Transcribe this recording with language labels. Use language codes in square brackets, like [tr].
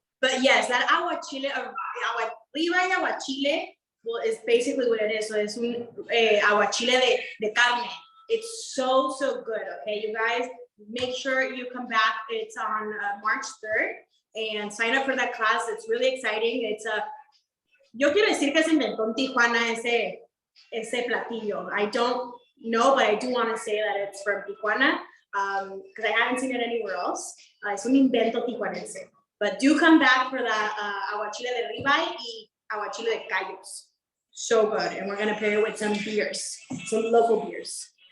[en] But yes, that aguachile, ribeye aguachile, well, is basically what it is. So it's [es] un aguachile de carne. [en] It's so, so good, okay, you guys? Make sure you come back. It's on March 3rd and sign up for that class. It's really exciting. [es] It's a, yo quiero decir que se inventó en Tijuana ese platillo. [en] I don't know, but I do want to say that it's from Tijuana because I haven't seen it anywhere else. [es] Es un invento tijuanense. [en] But do come back for that [es] aguachile de ribeye y aguachile de callos. [en] So good. And we're going to pair it with some beers, some local beers.